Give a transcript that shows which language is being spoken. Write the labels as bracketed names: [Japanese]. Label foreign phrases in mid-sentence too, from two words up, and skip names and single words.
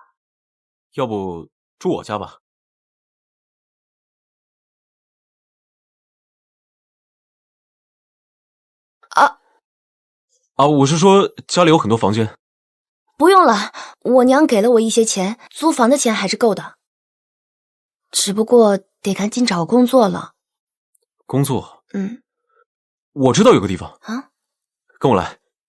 [Chinese] 要不住我家吧？我是說家裡有很多房間。不用了，我娘給了我一些錢，租房的錢還是夠的。只不過得趕緊找個工作了。工作？我知道有個地方啊，跟我來。